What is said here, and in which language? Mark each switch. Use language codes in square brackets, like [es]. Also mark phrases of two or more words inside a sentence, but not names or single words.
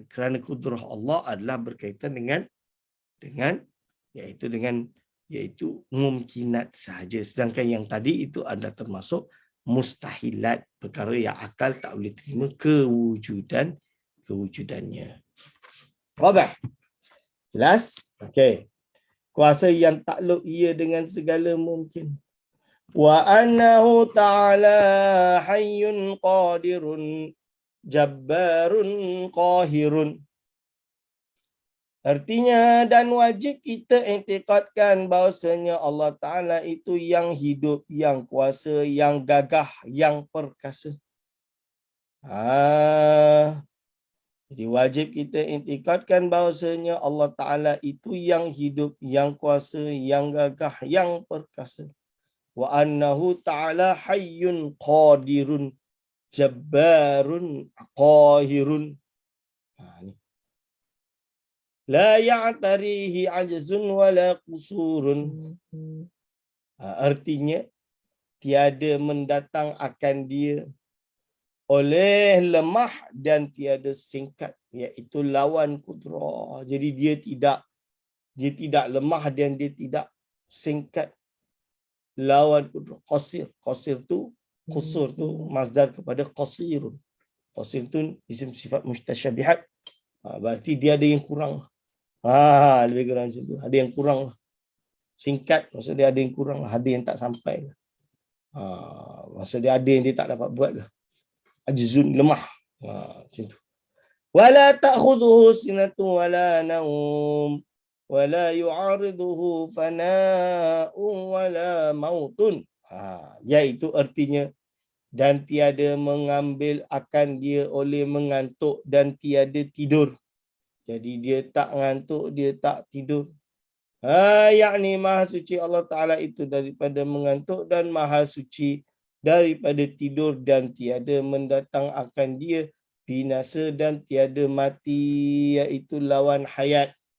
[ms] Kerana kudrah Allah adalah berkaitan dengan iaitu mungkinat sahaja. Sedangkan yang tadi itu adalah termasuk mustahilat, perkara yang akal tak boleh terima kewujudannya. Faham? Jelas? Okey. Kuasa yang takluk ia dengan segala mungkin. [ar] وأنه تعالى حي قادر جبار قاهر. [ms] Artinya, dan wajib kita iktikadkan bahawasanya Allah Ta'ala itu yang hidup, yang kuasa, yang gagah, yang perkasa. Jadi wajib kita iktikadkan bahawasanya Allah Ta'ala itu yang hidup, yang kuasa, yang gagah, yang perkasa. [ar] وأنه تعالى حي قادر جبار قاهر. لا يعتريه عجز ولا قصور. [ms] Artinya, tiada mendatang akan dia oleh lemah dan tiada singkat, iaitu lawan kudrah. Jadi dia tidak lemah dan dia tidak singkat. Lawan kudrah. Qasir tu, qusur tu masdar kepada qasirun. Qasir tu isim sifat mustasyabihat. Berarti dia ada yang kurang. Lebih kurang macam tu. Ada yang kurang. Singkat, maksud dia ada yang kurang. Ada yang tak sampai. Maksud dia ada yang dia tak dapat buat lah. Ajzun, lemah. Macam tu. [ar] ولا تأخذه سنة ولا نوم. ولا يعارضه فناء ولا موت. [ms] Iaitu artinya, dan tiada mengambil akan dia oleh mengantuk dan tiada tidur. Jadi dia tak ngantuk, dia tak tidur. Yakni Maha Suci Allah Ta'ala itu daripada mengantuk dan Maha Suci daripada tidur, dan tiada mendatang akan dia binasa dan tiada mati, iaitu lawan hayat.